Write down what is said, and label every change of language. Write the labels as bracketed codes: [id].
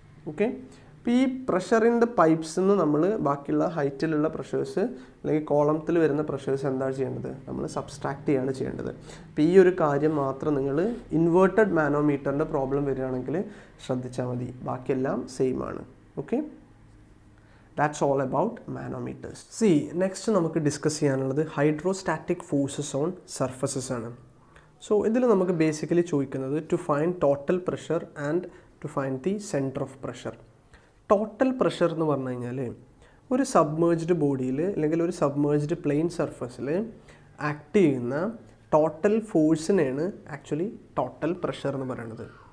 [ml] Okay, അപ്പോൾ ഈ പ്രഷറിൻ്റെ pipes നിന്ന് നമ്മൾ ബാക്കിയുള്ള ഹൈറ്റിലുള്ള പ്രഷേഴ്സ് അല്ലെങ്കിൽ കോളത്തിൽ വരുന്ന പ്രഷേഴ്സ് എന്താണ് ചെയ്യേണ്ടത്, നമ്മൾ സബ്സ്ട്രാക്ട് ചെയ്യാണ് ചെയ്യേണ്ടത്. അപ്പോൾ ഈ ഒരു കാര്യം മാത്രം നിങ്ങൾ ഇൻവേർട്ടഡ് മാനോമീറ്ററിൻ്റെ പ്രോബ്ലം വരികയാണെങ്കിൽ ശ്രദ്ധിച്ചാൽ മതി, ബാക്കിയെല്ലാം സെയിം ആണ്. [en] Okay, that's all about manometers. [ml] See, next നമുക്ക് ഡിസ്കസ് ചെയ്യാനുള്ളത് ഹൈഡ്രോസ്റ്റാറ്റിക് ഫോഴ്സസ് ഓൺ സർഫസസ് ആണ്. [en] so [ml] ഇതിൽ നമുക്ക് ബേസിക്കലി ചോദിക്കുന്നത് [en] To find total pressure and to find the centre of pressure. [ml] Total pressure എന്ന് പറഞ്ഞു കഴിഞ്ഞാൽ ഒരു സബ്മേർജ്ഡ് ബോഡിയിൽ അല്ലെങ്കിൽ ഒരു സബ്മേർജ്ഡ് പ്ലെയിൻ സർഫസിൽ ആക്ട് ചെയ്യുന്ന ടോട്ടൽ ഫോഴ്സിനെയാണ് ആക്ച്വലി ടോട്ടൽ പ്രഷർ എന്ന് പറയുന്നത്.